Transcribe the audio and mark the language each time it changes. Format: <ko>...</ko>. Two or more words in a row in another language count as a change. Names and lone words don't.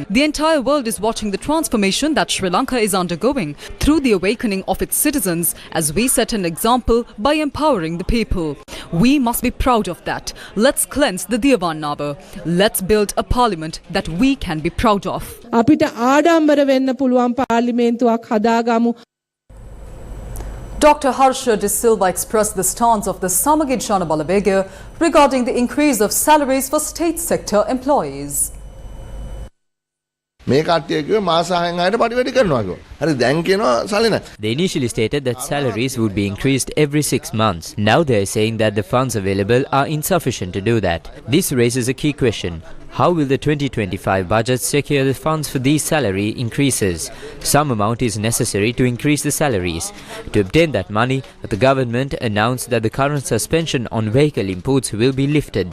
<en>The entire world is watching the transformation that Sri Lanka is undergoing through the awakening of its citizens as we set an example by empowering the people. We must be proud of that. Let's cleanse the Diyavan Nava. Let's build a parliament that we can be proud of.</en> <si>අපිට ආඩම්බර වෙන්න පුළුවන් පාර්ලිමේන්තුවක් හදාගමු.</si> <en>Dr. Harsha De Silva expressed the stance of the Samagid Janabalabega regarding the increase of salaries for state sector employees.</en> <si>මේ කට්ටිය කිව්වේ මාස 6න් ආයෙත් පඩි වැඩි කරනවා කිව්වා. හරි දැන් කියනවා සල්ලි නැහැ.</si> <en>They initially stated that salaries would be increased every 6 months. Now they are saying that the funds available are insufficient to do that. This raises a key question. How will the 2025 budget secure the funds for these salary increases? Some amount is necessary to increase the salaries. To obtain that money, the government announced that the current suspension on vehicle imports will be lifted.</en>